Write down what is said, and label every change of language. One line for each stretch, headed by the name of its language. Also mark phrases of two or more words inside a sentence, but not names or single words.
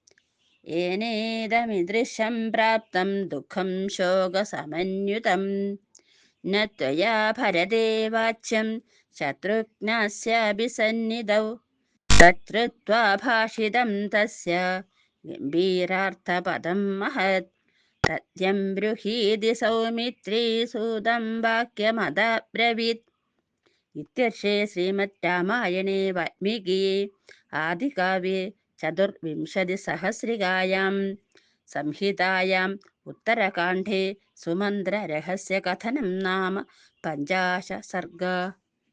Sanskrit: ഏനേദമിദൃശം പ്രാപ്തം ദുഃഖം ശോകസമന്വിതം ന ത്വയാ ഭരതേ വാച്യം ശത്രുഘ്നസ്യാപി സന്നിധൗ. തച്ഛ്രുത്വാ ഭാഷിതം തസ്യ ഗംഭീരാർത്ഥപദം മഹത് തഥ്യം ബ്രൂഹീതി സൗമിത്രീ സൂതം വാക്യമദബ്രവീത്. इत्यर्षे श्रीमद् रामायणे वाल्मीकिये आदिकाव्ये चतुर्विंशतिसहस्रिकायां संहितायाम् उत्तरकाण्डे सुमन्त्ररहस्यकथनं नाम 50 सर्गः।